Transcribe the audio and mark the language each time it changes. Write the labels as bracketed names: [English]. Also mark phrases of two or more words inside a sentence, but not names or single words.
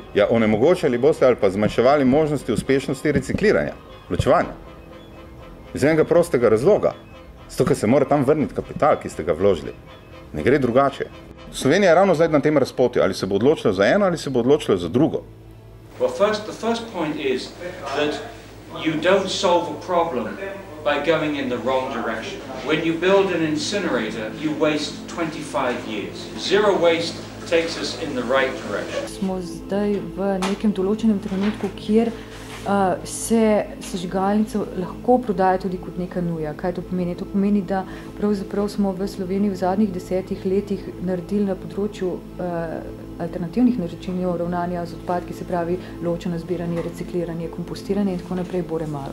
[Slovenian] Ja, onemogočali boste ali pa zmanjševali možnosti uspešnosti recikliranja, ločevanja. Iz enega prostega razloga. Zato, ker se mora tam vrniti kapital, ki ste ga vložili. Ne gre drugače. Slovenija je ravno zdaj na tem razpotju, ali se bo odločila za eno ali se bo odločila za drugo. [English] Well, the first point is that you don't solve a problem by going in the wrong direction. When you build an incinerator, you waste 25 years. Zero waste takes us in the right direction. [Slovenian] Smo zdaj v nekem določenem trenutku, kjer se sežigalnice lahko prodaja tudi kot neka nuja. Kaj to pomeni? To pomeni, da pravzaprav smo v Sloveniji v zadnjih 10 letih naredili na področju alternativnih načinov ravnanja z odpadki, se pravi ločeno zbiranje, recikliranje, kompostiranje in tako naprej, bore malo.